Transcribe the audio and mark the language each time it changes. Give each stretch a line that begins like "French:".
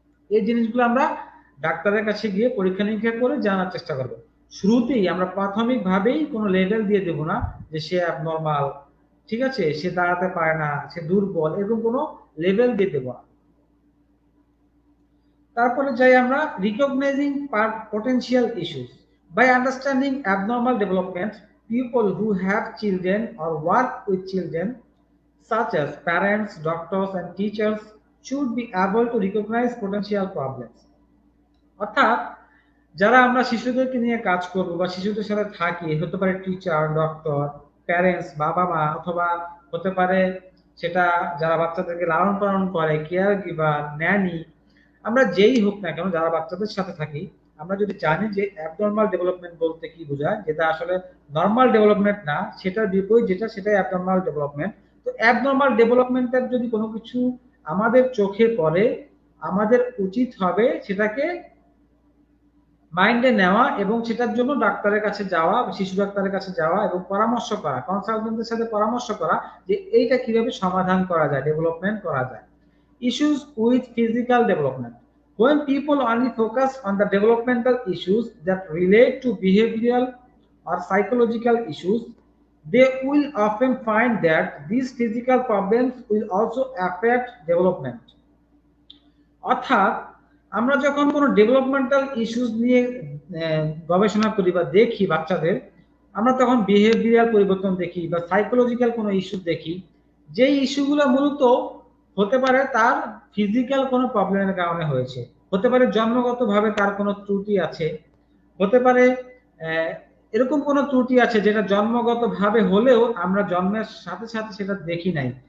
Bangla: এই জিনিসগুলো আমরা ডাক্তারের কাছে গিয়ে পরীক্ষা নিরীক্ষা করে জানার চেষ্টা করব। শুরুতেই আমরা প্রাথমিকভাবেই কোনো লেভেল দিয়ে দেব না যে সে অ্যাবনর্মাল, ঠিক আছে, সে দাঁড়াতে পারে না, সে দুর্বল, এরকম কোনো লেভেল দিয়ে দেব না। তারপরে যাই আমরা
English: Recognizing potential issues. By understanding abnormal development, people who have children or work with children, such as parents, doctors and teachers, should be able to recognize potential problems.
Bangla: অর্থাৎ যারা আমরা শিশুদেরকে নিয়ে কাজ করব বা শিশুদের সাথে থাকি, হতে পারে টিচার, ডক্টর, প্যারেন্টস, বাবা মা, অথবা হতে পারে সেটা যারা বাচ্চাদেরকে লালন পালন করে, কেয়ার গিভার, ন্যানি, আমরা যেই হোক না কেন যারা বাচ্চাদের সাথে থাকি, আমরা যদি জানি যে অ্যাবনর্মাল ডেভেলপমেন্ট বলতে কি বোঝায়, যেটা আসলে নর্মাল ডেভেলপমেন্ট না, সেটার বিপরীত যেটা সেটাই অ্যাবনর্মাল ডেভেলপমেন্ট। তো অ্যাবনর্মাল ডেভেলপমেন্টের যদি কোনো কিছু আমাদের চোখে পড়ে, আমাদের উচিত হবে সেটাকে মাইন্ডে নেওয়া এবং সেটার জন্য ডাক্তারের কাছে যাওয়া, শিশু ডাক্তারের কাছে যাওয়া এবং পরামর্শ করা, কনসালটেন্টের সাথে পরামর্শ করা যে এইটা কিভাবে সমাধান করা যায়, ডেভেলপমেন্ট করা যায়।
English: Issues with physical development. When people only focus on the developmental issues that relate to behavioral or psychological issues, they will often find that these physical problems will also affect development.
Bangla: অর্থাৎ আমরা যখন কোনো developmental issues নিয়ে গবেষণা করি বা দেখি বাচ্চাদের, আমরা তখন বিহেভিয়ারাল পরিবর্তন দেখি বা সাইকোলজিক্যাল কোনো ইস্যু দেখি, যেই ইস্যুগুলো মূলত হতে পারে তার ফিজিক্যাল কোনো প্রবলেমের কারণে হয়েছে, হতে পারে জন্মগতভাবে তার কোনো ত্রুটি আছে, হতে পারে এরকম কোনো ত্রুটি আছে যেটা জন্মগতভাবে হলেও আমরা জন্মের সাথে সাথে সেটা দেখি নাই।